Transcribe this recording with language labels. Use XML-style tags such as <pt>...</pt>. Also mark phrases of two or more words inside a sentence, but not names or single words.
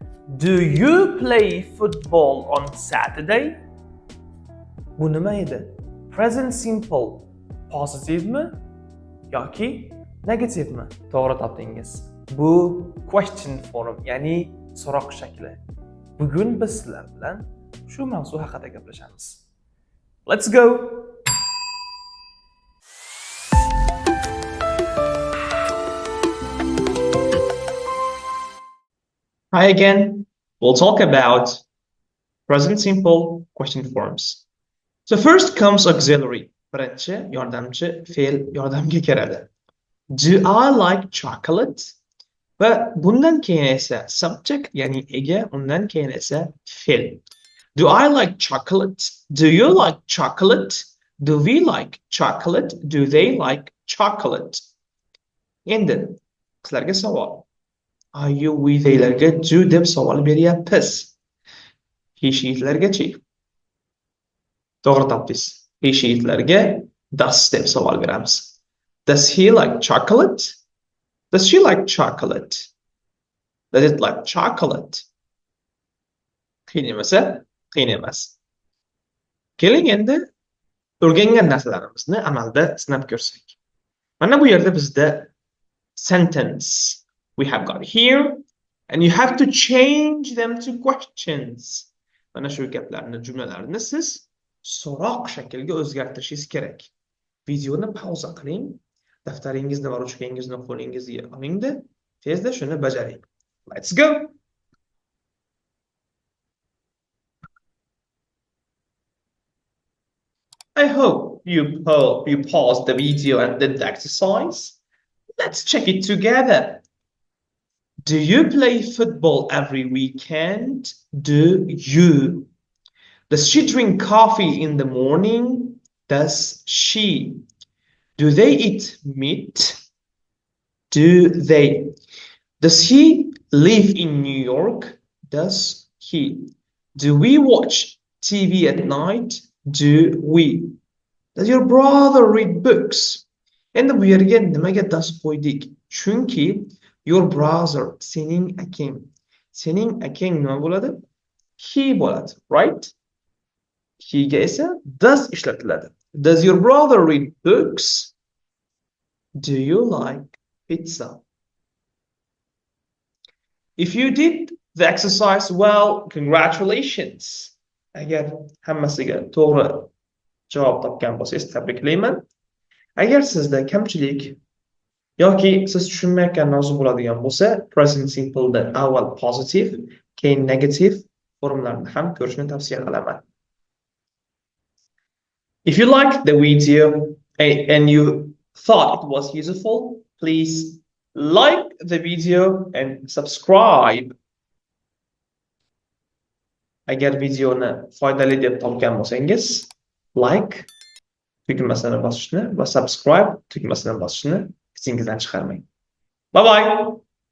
<en>Do you play football on Saturday?</en> <uz>Bu nima edi?</uz> <en>Present simple</en> <uz>positivemi yoki negativemi? To'g'ri topdingiz. Bu</uz> <en>question form,</en> <uz>ya'ni so'roq shakli. Bugun biz sizlar bilan shu mavzu haqida gaplashamiz.</uz> <en>Let's go. Hi again. We'll talk about present simple question forms. So first comes auxiliary.</en> <uz>Birinchi yordamchi fe'l yordamga keladi.</uz> <en>Do I like chocolate?</en> <uz>Va bundan keyin esa subject ya'ni ega, undan keyin esa fe'l.</uz> <en>Do I like chocolate? Do you like chocolate? Do we like chocolate? Do they like chocolate?</en> <uz>Endi sizlarga savol.</uz> <en>Are you with</en> <uz>deylarga do deb savol beryapmiz. He she'larga-chi? To'g'ri topdingiz. He she'larga does deb savol beramiz.</uz> <en>Does he like chocolate? Does she like chocolate? Does it like chocolate?</en> <uz>Qiyin emasa, qiyin emas. Keling endi o'rgangan narsalarimizni amalda sinab ko'rsak. Mana bu yerda bizda</uz> <en>sentence we have got here, and you have to change them to questions.</en> <uz>Mana shu gaplarni, jumlalarni siz so'roq shaklga o'zgartirishingiz kerak. Videoni pauza qiling, daftaringizni va ruchkangizni qo'lingizga olingda, tezda shuni bajaring.</uz> <en>Let's go. I hope you paused the video and did the exercise. Let's check it together. Do you play football every weekend? Do you? Does she drink coffee in the morning? Does she? Do they eat meat? Do they? Does he live in New York? Does he? Do we watch TV at night? Do we? Does your brother read books?</en> <uz>Endi bu yerga nimaga does qo'ydik? Chunki</uz> <en>your brother</en> <uz>sening akang. Sening akang nima bo'ladi? He bo'ladi,</uz> <en>right?</en> <uz>He ga esa does ishlatiladi.</uz> <en>Does your brother read books? Do you like pizza? If you did the exercise well, congratulations.</en> <uz>Agar hammasiga to'g'ri javob topgan bo'lsangiz, tabriklayman. Agar sizda kamchilik yoki siz tushunmayotgan mavzu bo'ladigan bo'lsa,</uz> <en>present simple'da</en> <uz>avval positive, keyin negative formlarni ham ko'rishni tavsiya qilaman.</uz> <en>If you liked the video and you thought it was useful, please like the video and subscribe.</en> <uz>Agar videoni foydali deb topgan bo'lsangiz, like tugmasini bosishni va subscribe tugmasini bosishni esingizdan chiqarmang.</uz> <en>Bye bye.</en>